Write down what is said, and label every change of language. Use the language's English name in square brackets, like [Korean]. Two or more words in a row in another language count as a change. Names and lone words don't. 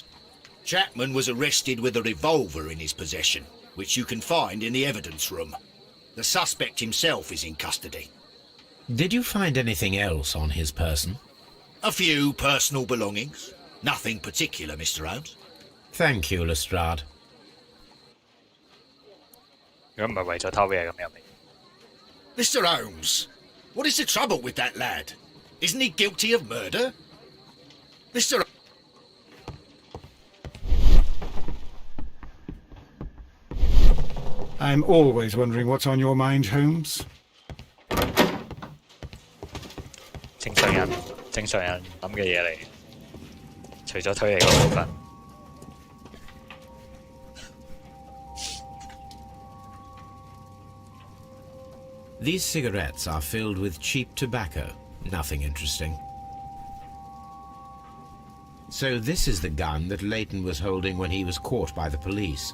[English] Chapman was arrested with a revolver in his possession, which you can find in the evidence room. The suspect himself is in custody. Did you find anything else on his person? A few personal belongings. Nothing particular, Mr. Holmes. Thank you, Lestrade. [Cantonese] 如果唔係為咗偷嘢咁入嚟， [English] Mr. Holmes, what is the trouble with that lad? Isn't he guilty of murder? Mr. I'm always wondering what's on your mind, Holmes. [Cantonese] 正常人諗嘅嘢嚟，除咗推理嗰部分。 [English] These cigarettes are filled with cheap tobacco. Nothing interesting. So this is the gun that Leighton was holding when he was caught by the police.